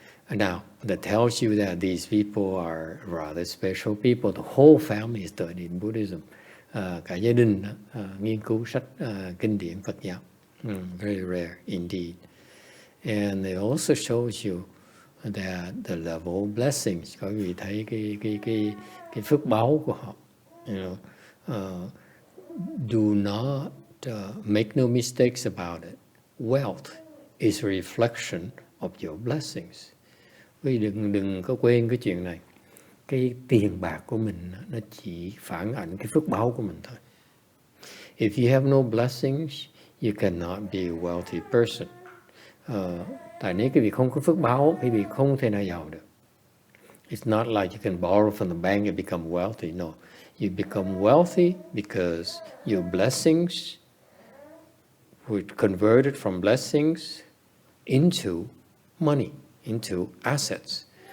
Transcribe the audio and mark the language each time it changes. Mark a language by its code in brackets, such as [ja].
[en] Now, that tells you that these people are rather special people. The whole family studied Buddhism. [vi] Cả gia đình nghiên cứu sách kinh điển Phật giáo. [en] Very rare indeed. And it also shows you that the level of blessings. [vi] Có vị thấy cái phước báu của họ. [en] You know, do not make no mistakes about it. Wealth is a reflection of your blessings. [vi] Vì đừng có quên cái chuyện này. Cái tiền bạc của mình nó chỉ phản ảnh cái phước báu của mình thôi. [en] If you have no blessings, you cannot be a wealthy person. [vi] Tại nếu cái vị không có phước báo, cái vị không thể nào giàu được. [en] It's not like you can borrow from the bank and become wealthy. No, you become wealthy because your blessings were converted from blessings into money, into assets.